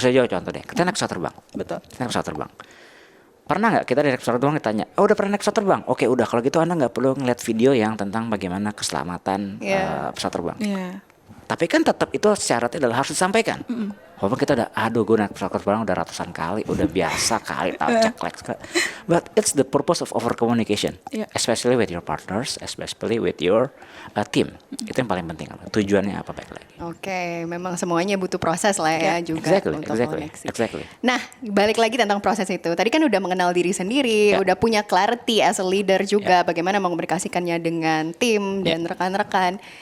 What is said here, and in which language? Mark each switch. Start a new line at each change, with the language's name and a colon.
Indonesian: Saya jawab contoh deh. Kita naik pesawat terbang. Betul. Kita naik pesawat terbang. Pernah nggak kita naik pesawat terbang ditanya, oh udah pernah naik pesawat terbang? Oke udah, kalau gitu Anda nggak perlu ngeliat video yang tentang bagaimana keselamatan pesawat terbang. Iya. Tapi kan tetap itu syaratnya adalah harus disampaikan. Walaupun kita udah, aduh gue naik pesawat terbang udah ratusan kali, udah biasa kali, tahu ceklek.
English: But it's the purpose of over communication, Yeah. especially with your partners, especially with your team.
Indonesian: Itu yang paling penting. Tujuannya apa baik lagi? Oke, memang semuanya butuh proses lah ya juga untuk koneksi.
English: Exactly.
Indonesian: Nah, balik lagi tentang proses itu. Tadi kan udah mengenal diri sendiri, Ya. udah punya clarity
English: as a leader
Indonesian: juga, bagaimana mengomunikasikannya dengan tim dan rekan-rekan.